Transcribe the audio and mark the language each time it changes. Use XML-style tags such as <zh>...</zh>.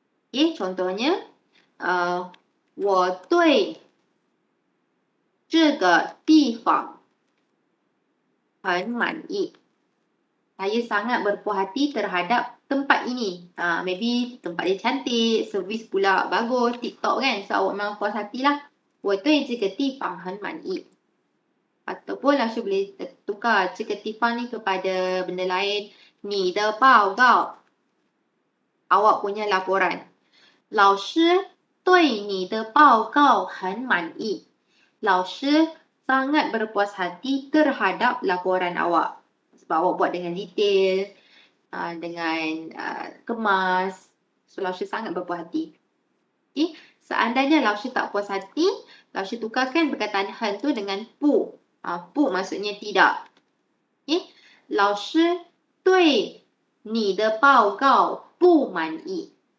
<zh>Okay, contohnya, 我对这个地方很满意.</zh> <ms>Saya sangat berpuas hati terhadap tempat ini. Maybe tempat dia cantik, servis pula bagus, TikTok kan. So awak memang puas hatilah.</ms> <zh>我对这个地方很满意.</zh> <ms>Ataupun langsung boleh tukar 这个地方ni kepada benda lain.</ms> <zh>你的报告.</zh> <ms>Awak punya laporan.</ms> <zh>老师对你的报告很满意.</zh> <ms>老师 sangat berpuas hati terhadap laporan awak. Sebab awak buat dengan detail, dengan kemas. So, 老师 sangat berpuas hati. Okay. Seandainya 老师 tak puas hati, 老师 tukarkan perkataan 很 tu dengan 不. 不 maksudnya tidak. Okay.</ms> <zh>老师对你的报告不满意.</zh>